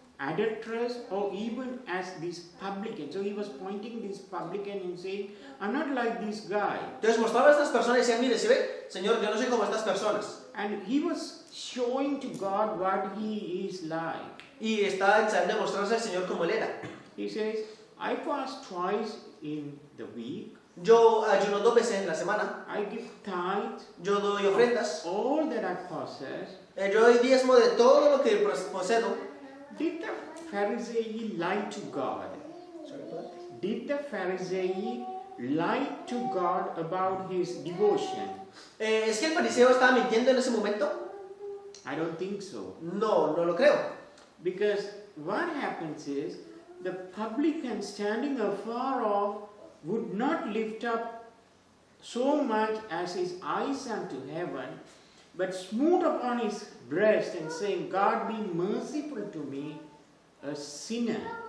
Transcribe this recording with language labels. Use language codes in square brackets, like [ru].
[en] adulterers, or even as this publican. So he was pointing this publican and saying, I'm not like this guy. [es] Entonces mostraba a estas personas y decía, mire, ¿se ve? Señor, yo no soy como estas personas. [en] And he was showing to God what he is like. [es] Y está ensayando mostrarse al Señor como Él era. [en] He says, I fast twice in the week. [es] Yo ayuno 2 veces en la semana. [en] I give tithe [es] Yo doy ofrendas. [en] all that I possess. [es] Yo doy diezmo de todo lo que posedo. [en] Did the Pharisee lie to God? Did the Pharisee lie to God about his devotion? [es] ¿Es que el fariseo estaba mintiendo en ese momento? [en] I don't think so. [es] No, no lo creo. [en] Because what happens is, the publican standing afar off would not lift up so much as his eyes unto heaven, but smote upon his breast and saying, God be merciful to me, a sinner.